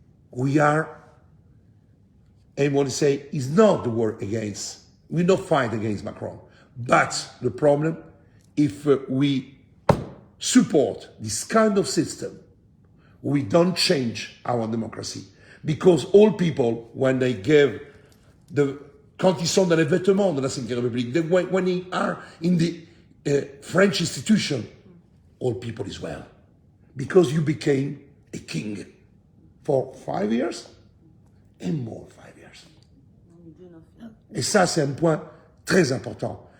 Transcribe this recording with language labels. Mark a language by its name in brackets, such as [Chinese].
[English] We are, I want to say, is not the war against, we don't fight against Macron. But the problem, if we support this kind of system, we don't change our democracy. Because all people, when they give [French] quand ils sont dans les vêtements de la Cinquième République, [English] when they are in the French institution, all people is well. Because you became a king for 5 years and more 5 years. [French] Et ça, c'est un point très important.